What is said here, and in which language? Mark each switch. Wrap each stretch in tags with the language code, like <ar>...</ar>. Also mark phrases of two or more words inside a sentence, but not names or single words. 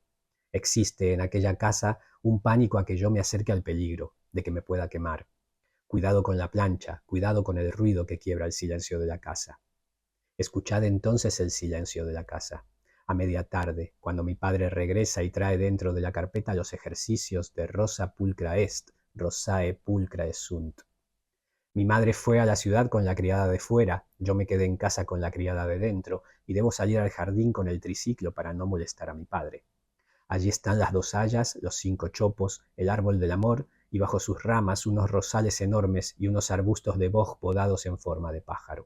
<es>Existe en aquella casa un pánico a que yo me acerque al peligro, de que me pueda quemar. Cuidado con la plancha, cuidado con el ruido que quiebra el silencio de la casa. Escuchad entonces el silencio de la casa. A media tarde, cuando mi padre regresa y trae dentro de la carpeta los ejercicios de</es> <la>Rosa pulcra est, Rosae pulcra sunt.</la> <es>Mi madre fue a la ciudad con la criada de fuera, yo me quedé en casa con la criada de dentro, y debo salir al jardín con el triciclo para no molestar a mi padre. Allí están las 2 hayas, los 5 chopos, el árbol del amor, y bajo sus ramas unos rosales enormes y unos arbustos de boj podados en forma de pájaro.</es>